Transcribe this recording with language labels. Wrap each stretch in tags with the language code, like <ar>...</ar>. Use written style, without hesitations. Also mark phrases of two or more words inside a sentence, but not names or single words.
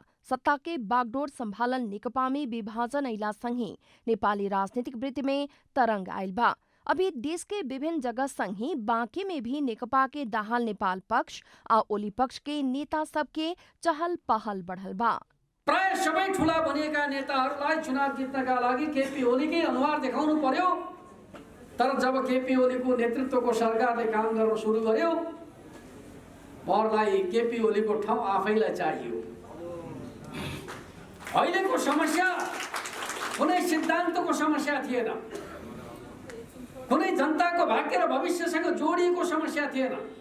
<bho>सत्ता के बागडोर संभालल नेकपा में विभाजन अइला संगे नेपाली राजनीतिक वृत्ति में तरंग आयल बा। अभी देश के विभिन्न जगह संगे बाँके में भी नेकपा के दाहाल नेपाल पक्ष आ ओली पक्ष के नेता सबके चहल पहल बढ़ल बा।</bho> <ne>प्राय सबै ठूला बनेका नेताहरूलाई चुनाव जित्नका लागि केपी ओलीकै अनुहार देखाउनु पर्यो। तर जब केपी ओलीको नेतृत्वको सरकारले काम गर्न सुरु गर्यो, उहाँहरूलाई केपी ओलीको ठाउँ आफैलाई चाहियो। अहिलेको समस्या कुनै सिद्धान्तको समस्या थिएन, कुनै जनताको भाग्य र भविष्यसँग जोडिएको समस्या थिएन।</ne>